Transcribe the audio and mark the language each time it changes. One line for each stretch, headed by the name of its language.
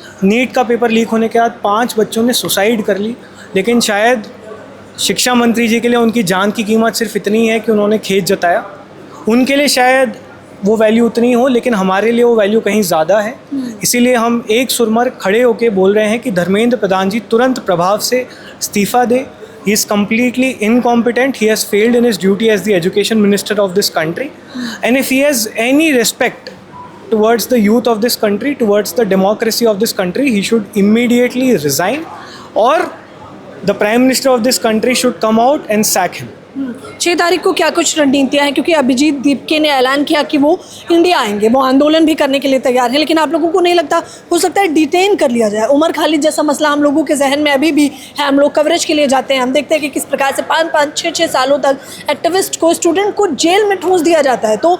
Hindi: NEET का paper leak होने के बाद 5 बच्चों ने सुसाइड कर ली, लेकिन शायद शिक्षा मंत्री जी के लिए उनकी जान की कीमत सिर्फ इतनी है कि उन्होंने खेत जताया। उनके लिए शायद वो वैल्यू उतनी हो, लेकिन हमारे लिए वो वैल्यू कहीं ज़्यादा है। इसीलिए हम एक सुरमर खड़े होकर बोल रहे हैं कि धर्मेंद्र प्रधान जी तुरंत प्रभाव से इस्तीफ़ा दें।
English: He is completely incompetent. He has failed in his duty as the education minister of this country. And if he has any respect towards the youth of this country, towards the democracy of this country, he should immediately resign, or the prime minister of this country should come out and sack him.
Hindi: 6 तारीख को क्या कुछ रणनीतियाँ हैं? क्योंकि अभिजीत दीपके ने ऐलान किया कि वो इंडिया आएंगे, वो आंदोलन भी करने के लिए तैयार है, लेकिन आप लोगों को नहीं लगता हो सकता है डिटेन कर लिया जाए? उमर खालिद जैसा मसला हम लोगों के जहन में अभी भी है। हम लोग कवरेज के लिए जाते हैं, हम देखते हैं कि किस प्रकार से 5-5, 6-6 सालों तक एक्टिविस्ट को, स्टूडेंट को जेल में ठूंस दिया जाता है।